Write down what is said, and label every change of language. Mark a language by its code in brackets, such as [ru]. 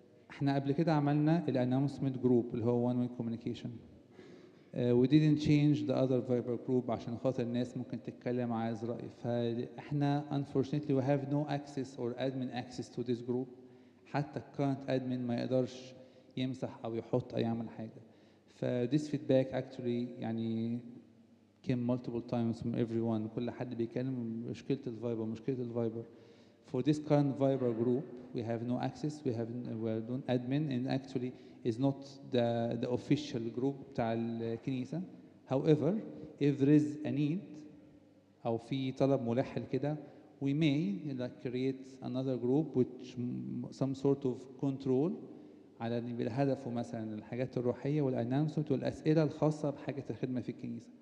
[ar] احنا قبل كده عملنا الانونسمنت جروب اللي هو [en] one way communication. We didn't change the other Viber group [ar] عشان خاطر الناس ممكن تتكلم عايز رأي، فاحنا [en] unfortunately we have no access or admin access to this group. [ar] حتى [en] current admin [ar] ما يقدرش يمسح أو يحط أو يعمل حاجة. [en] this feedback actually [ar] يعني [en] came multiple times from everyone. [ar] كل حد بيتكلم مشكلة الفايبر. [en] For this current Viber group, we have no access. We don't admin, and actually is not the official group [ar] بتاع الكنيسة. [en] However, if there is a need [ar] أو في طلب ملح كده, [en] we may like create another group which some sort of control [ar] على هدفه مثلا الحاجات الروحية والانونسمنت والأسئلة الخاصة بحاجة الخدمة في الكنيسة.